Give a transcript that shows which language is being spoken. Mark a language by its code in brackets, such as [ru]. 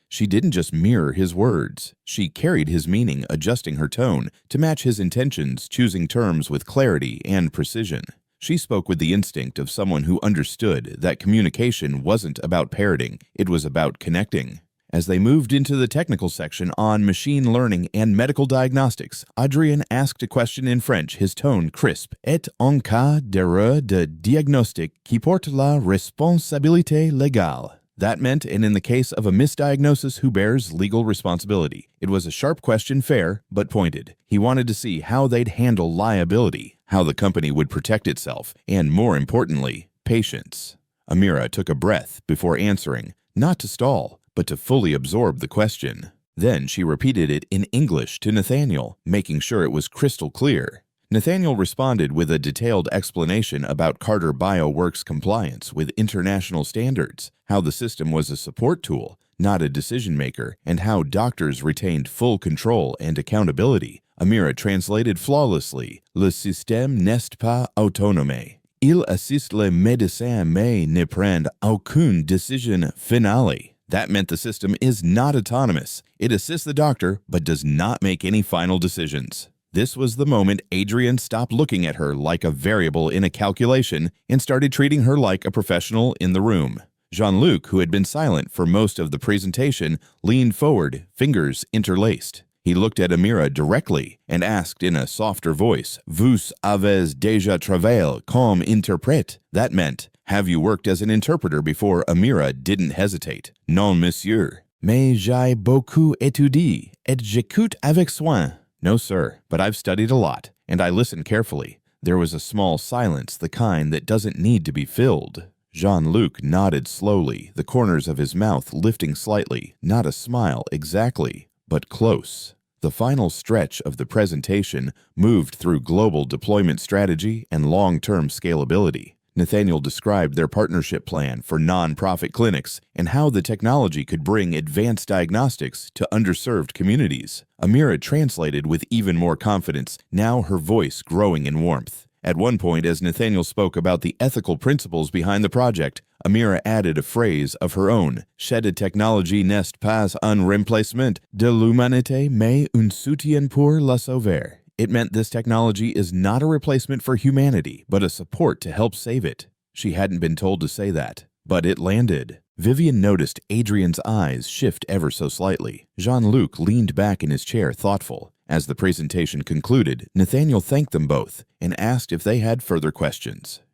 [en] She didn't just mirror his words. She carried his meaning, adjusting her tone to match his intentions, choosing terms with clarity and precision. She spoke with the instinct of someone who understood that communication wasn't about parroting, it was about connecting. As they moved into the technical section on machine learning and medical diagnostics, Adrien asked a question in French, his tone crisp. [fr] "Et en cas d'erreur de diagnostic qui porte la responsabilité légale." [en] That meant, and in the case of a misdiagnosis, who bears legal responsibility? It was a sharp question, fair, but pointed. He wanted to see how they'd handle liability, how the company would protect itself, and more importantly, patience. Amira took a breath before answering, not to stall, but to fully absorb the question. Then she repeated it in English to Nathaniel, making sure it was crystal clear. Nathaniel responded with a detailed explanation about Carter BioWorks' compliance with international standards, how the system was a support tool, not a decision-maker, and how doctors retained full control and accountability. Amira translated flawlessly, [fr] "Le système n'est pas autonome. Il assiste le médecin mais ne prend aucune décision finale." [en] That meant the system is not autonomous. It assists the doctor, but does not make any final decisions. This was the moment Adrian stopped looking at her like a variable in a calculation and started treating her like a professional in the room. Jean-Luc, who had been silent for most of the presentation, leaned forward, fingers interlaced. He looked at Amira directly and asked in a softer voice, [fr] "Vous avez déjà travaillé comme interprète?" [en] That meant, "Have you worked as an interpreter before?" Amira didn't hesitate. [fr] "Non, monsieur. Mais j'ai beaucoup étudié, et j'écoute avec soin." [en] "No, sir, but I've studied a lot, and I listen carefully." There was a small silence, the kind that doesn't need to be filled. Jean-Luc nodded slowly, the corners of his mouth lifting slightly, not a smile exactly, but close. The final stretch of the presentation moved through global deployment strategy and long-term scalability. Nathaniel described their partnership plan for non-profit clinics and how the technology could bring advanced diagnostics to underserved communities. Amira translated with even more confidence, now her voice growing in warmth. At one point, as Nathaniel spoke about the ethical principles behind the project, Amira added a phrase of her own. [fr] "Cette technologie n'est pas un remplacement de l'humanité, mais un soutien pour la sauver." [en] It meant this technology is not a replacement for humanity, but a support to help save it. She hadn't been told to say that, but it landed. Vivian noticed Adrian's eyes shift ever so slightly. Jean-Luc leaned back in his chair, thoughtful. As the presentation concluded, Nathaniel thanked them both and asked if they had further questions.